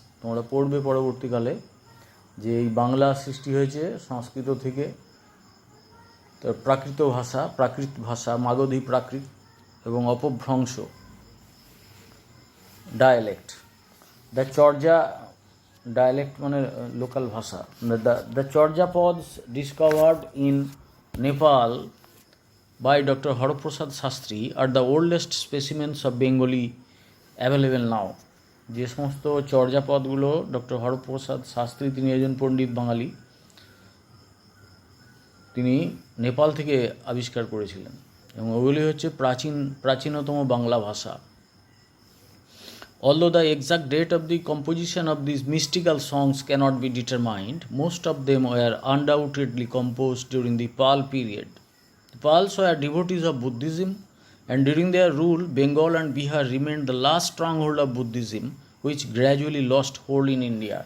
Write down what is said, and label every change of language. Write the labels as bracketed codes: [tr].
[bn] তোমরা পড়বে পরবর্তীকালে যে এই বাংলা সৃষ্টি হয়েছে সংস্কৃত থেকে, তার প্রাকৃত ভাষা, মাগধী প্রাকৃত এবং অপভ্রংশ ডায়ালেক্ট। দ্য চর্যা ডায়ালেক্ট মানে লোকাল ভাষা। [en] The Charyapadas discovered in Nepal by Dr. Haraprasad Shastri are the oldest specimens of Bengali available now. [bn] যে সমস্ত চর্যাপদগুলো ডক্টর হরপ্রসাদ শাস্ত্রী, তিনি একজন পণ্ডিত বাঙালি, তিনি নেপাল থেকে আবিষ্কার করেছিলেন, এবং ওগুলি হচ্ছে প্রাচীনতম বাংলা ভাষা। [en] Although the exact date of the composition of these mystical songs cannot be determined, most of them were undoubtedly composed during the Pal period. The Pals were devotees of Buddhism, and during their rule, Bengal and Bihar remained the last stronghold of Buddhism, which gradually lost hold in India.